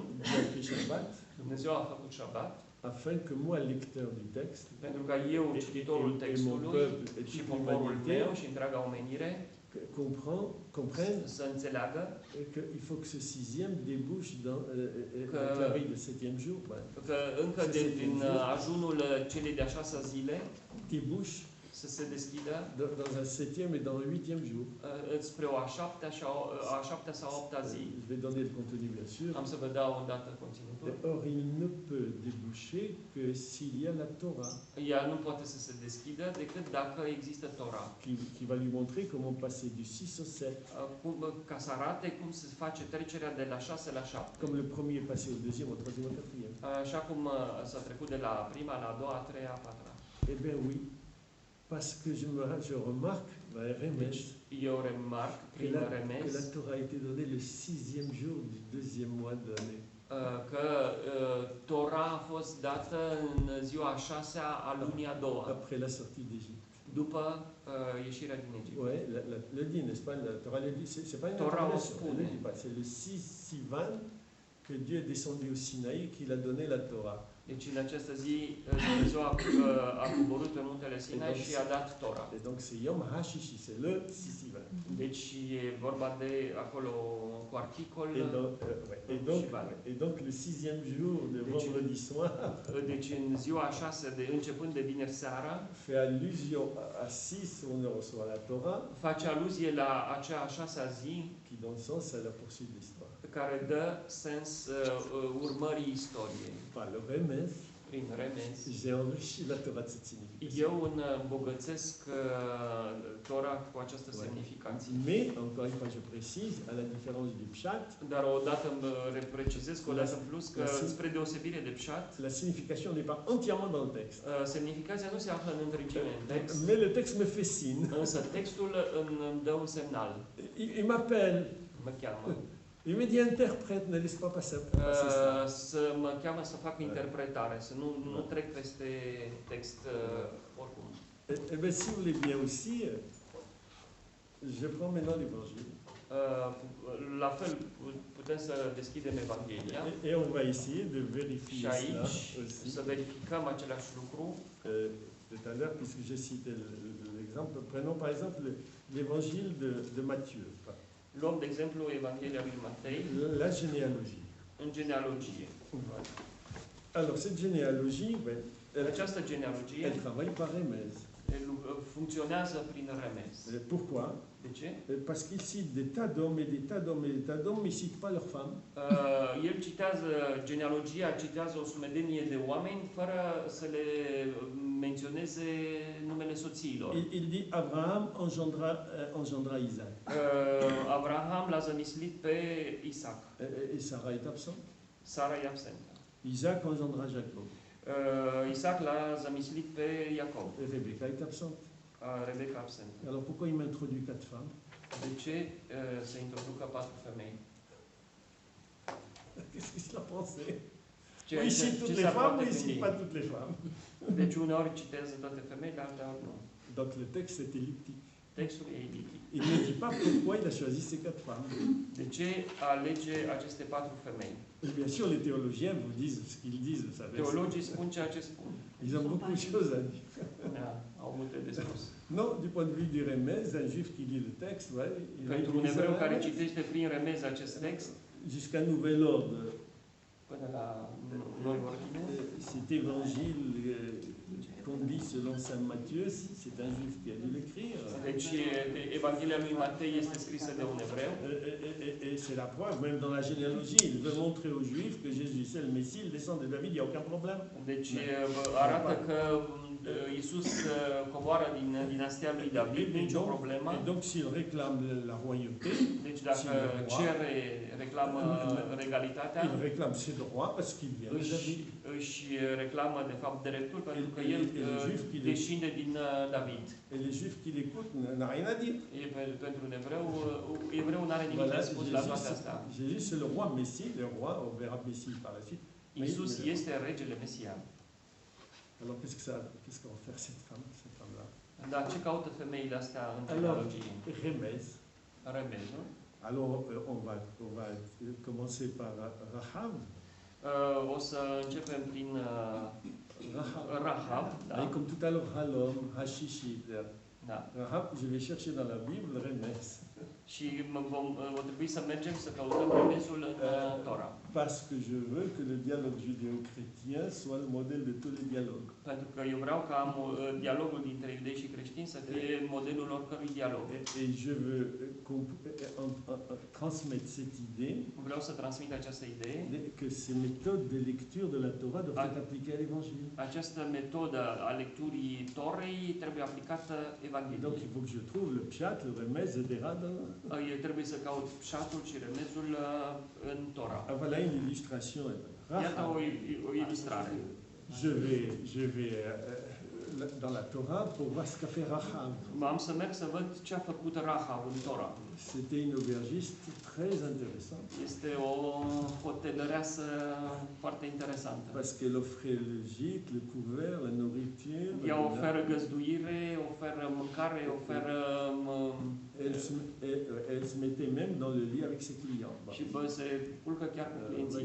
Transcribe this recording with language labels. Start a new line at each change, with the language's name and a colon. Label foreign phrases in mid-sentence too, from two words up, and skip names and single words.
French: Dieu a fait Shabbat,
Romanian: Dumnezeu a făcut șabat,
French: afin que moi, lecteur du texte,
Romanian: pentru ca eu, cititorul
French: et mon
Romanian: textului,
French: peuple et
Romanian: și
French: toute
Romanian: poporul
French: l'humanité
Romanian: meu și întreaga omenire
French: comprennent
Romanian: să înțeleagă
French: qu'il faut que ce sixième débouche dans la veille de septième jour,
Romanian: că încă din ajunul celei de-a șasea zile
French: débouche
Romanian: să se deschidă
French: dans un septième et dans un huitième jour.
Romanian: spre o a șaptea sau a opta zi.
French: Je vais donner le contenu, bien sûr.
Romanian: Am să vă dau o dată conținutul.
French: Or, il ne peut déboucher que s'il y a la Torah
Romanian: Ea nu poate să se deschidă decât dacă există Tora.
French: qui va lui montrer comment passer du 6 au 7,
Romanian: Ca să arate cum se face trecerea de la 6 la 7.
French: comme le premier est passé au deuxième, au troisième, au quatrième.
Romanian: Așa cum s-a trecut de la prima la a doua, a treia, a patra.
French: Eh bien oui, parce que je remarque,
Romanian: Deci, eu remarc
French: que
Romanian: prin
French: la
Romanian: remez
French: Torah a été donnée le 6e jour du 2e mois de l'année.
Romanian: că Tora a fost dată în ziua a 6-a a lunii a doua,
French: après la sortie d'Égypte.
Romanian: după ieșirea din Egipt.
French: Ouais, le dit, n'est-ce pas? La Torah le dit. C'est pas une
Romanian: Torah
French: interprétation.
Romanian: spune.
French: Elle le dit pas. C'est le 6 Sivan que Dieu est descendu au Sinaï, qu'il a donné la Torah.
Romanian: Deci în această zi Dumnezeu a coborât pe muntele Sinai și a dat Tora.
French: Et donc c'est
Hebrew: Yom HaShishi,
French: c'est le 6 Sivan.
Romanian: Deci e vorba de acolo cu articol
French: Et donc le 6e jour de vendredi soir
Romanian: deci în ziua a 6 de începând de vineri seara
French: fait allusion à 6 où on reçoit la Torah,
Romanian: face aluzie la acea a 6-a zi
French: qui donne sens à la poursuite de l'histoire.
Romanian: care dă sens urmării istoriei.
French: Par le remez,
Romanian: Prin remez,
French: j'ai enrichi la Torah de cette signification.
Romanian: eu îmbogățesc Tora cu această semnificație.
French: Mais, encore une fois, je précise, à la différence du Pshat,
Romanian: Dar odată precizez că odată în plus că spre deosebire de Pshat,
French: la signification n'est pas entièrement dans le texte.
Romanian: semnificația nu se află în întregime în text,
French: Mais le texte me fait signe.
Romanian: însă textul îmi dă un semnal.
French: Il m'appelle.
Romanian: Mă cheamă.
French: Il me dit interprète, ne laisse pas passer ça.
Romanian: Să mă cheamă să fac interpretare, să nu trec peste text oricum.
French: Eh bien, si vous voulez bien aussi, je prends maintenant l'évangile.
Romanian: La fel, putem să deschidem Evanghelia
French: Et on va essayer de vérifier
Romanian: și
French: cela
Romanian: aici
French: aussi.
Romanian: să verificăm același lucru.
French: Tout à l'heure, puisque j'ai cité l'exemple, prenons par exemple l'évangile de Matthieu.
Romanian: Luăm, de exemplu, Evanghelia lui Matei
French: La généalogie.
Romanian: în genealogie.
French: Alors, cette généalogie,
Romanian: Această genealogie
French: elle travaille par remez.
Romanian: funcționează prin remez.
French: Pourquoi?
Romanian: De ce?
French: Parce qu'il cite des tas d'hommes et des tas d'hommes et des tas d'hommes, mais il ne cite pas leurs femmes.
Romanian: El citează genealogia, citează o sumedenie de oameni fără să le menționeze numele soțiilor.
French: Il dit Abraham engendra Isaac.
Romanian: Abraham l-a zămislit pe Isaac.
French: Et Sarah est absente.
Romanian: Sara e absentă.
French: Isaac engendra Jacob.
Romanian: Isaac l-a zămislit pe Iacob.
French: Et Rebecca est absente.
Romanian: Rebecca absentă.
French: Alors pourquoi il m'introduit 4 femmes?
Romanian: De ce se introducă 4 femei?
French: Qu'est-ce qu'il a pensé?
Romanian: Ce
French: Il cite toutes les femmes, mais il ne cite pas toutes les femmes.
Romanian: Deci uneori citează toate femeile, alteori nu.
French: Donc le texte est elliptique.
Romanian: Textul e eliptic.
French: Il ne dit pas pourquoi il a choisi ces 4 femmes.
Romanian: De ce alege aceste 4 femei?
French: Et bien sûr, les théologiens vous disent ce qu'ils disent, vous savez.
Romanian: Teologii spun ceea ce spun.
French: Ils ont beaucoup de choses à dire.
Romanian: Da, au multe de spus.
French: Non, du point de vue du remez, un juif qui lit le texte, ouais, il va
Romanian: Pentru un
French: utiliser
Romanian: evreu
French: un
Romanian: care
French: remez.
Romanian: citește prin remez acest text,
French: Jusqu'à nouvel ordre,
Romanian: până la noi ordine,
French: cet évangile qu'on lit selon saint Matthieu, c'est un juif qui a dû l'écrire.
Romanian: deci Evanghelia lui Matei este scrisă de un evreu.
French: Et c'est la preuve, même dans la généalogie, il veut montrer aux juifs que Jésus c'est le Messie, il descend de David, il n'y a aucun problème.
Romanian: Deci arată că Iisus coboară din dinastia lui David, nicio problemă.
French: Et donc s'il réclame la royauté,
Romanian: Deci dacă reclamă regalitatea,
French: il réclame ses droits parce qu'il vient de David.
Romanian: își reclamă de fapt dreptul pentru că el descinde din David.
French: Et les juifs qui l'écoutent n'ont rien à dire.
Romanian: Pentru un evreu nu are nimic de spus la toate astea.
French: Jésus c'est le roi Messie, le roi, on verra Messie par la suite.
Romanian: Iisus este regele Mesian.
French: Alors qu'est-ce qu'on va faire cette femme-là? Dar ce caută femeile astea în genealogie? Remez.
Romanian: Remez, nu?
French: Alors on va commencer par Rahab.
Romanian: O să începem prin Rahab. Da.
French: Et comme tout à l'heure,
Hebrew: Halom, Hashishi.
Romanian: Da.
French: Rahab, je vais chercher dans la Bible remez.
Romanian: Și va trebui să mergem să căutăm remezul în Tora.
French: Parce que je veux que le dialogue judéo-chrétien soit le modèle de tous les dialogues.
Romanian: Pentru că eu vreau ca dialogul dintre iudei și creștini să fie modelul oricărui dialog.
French: Et je veux transmettre cette idée.
Romanian: Vreau să transmit această idee.
French: Que ces méthodes de lecture de la Torah doivent être appliquées à l'Évangile.
Romanian: Această metodă a lecturii Torei trebuie aplicată Evangheliei.
French: Donc il faut que je trouve le pshat, le remez, le derad.
Romanian: Trebuie să caut pshatul și remezul în Tora.
French: Voilà une illustration.
Romanian: Iată o ilustrare.
French: Je vais dans la Torah pour voir ce qu'a fait Rahab.
Romanian: Am să merg să văd ce a făcut Rahab în Tora.
French: C'était une aubergiste très intéressante
Romanian: Este o hotelăreasă foarte interesantă.
French: parce qu'elle offrait le gîte, le couvert, la nourriture.
Romanian: Ea oferă găzduire, oferă mâncare, oferă
French: Elle se mettait même dans le lit avec ses clients.
Romanian: și se culcă chiar cu clienții